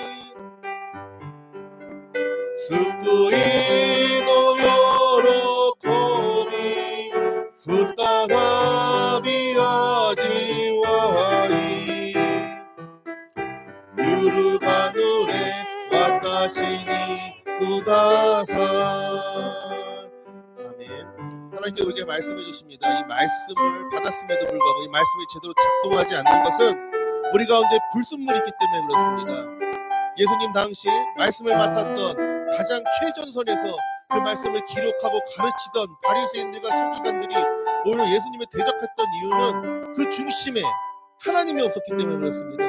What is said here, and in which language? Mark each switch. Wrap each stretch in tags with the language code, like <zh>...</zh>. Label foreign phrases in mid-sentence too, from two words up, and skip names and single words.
<ja>救いの喜び再び味わい揺るがぬ霊私にください 아멘.</ja> <ko>하나님께 우리에게 말씀해 주십니다. 이 말씀을 받았음에도 불구하고 이 말씀이 제대로 작동하지 않는 것은 우리 가운데 불순물이 있기 때문에 그렇습니다. 예수님 당시 말씀을 맡았던 가장 최전선에서 그 말씀을 기록하고 가르치던 바리새인들과 서기관들이 오히려 예수님을 대적했던 이유는 그 중심에 하나님이 없었기 때문에 그렇습니다.</ko>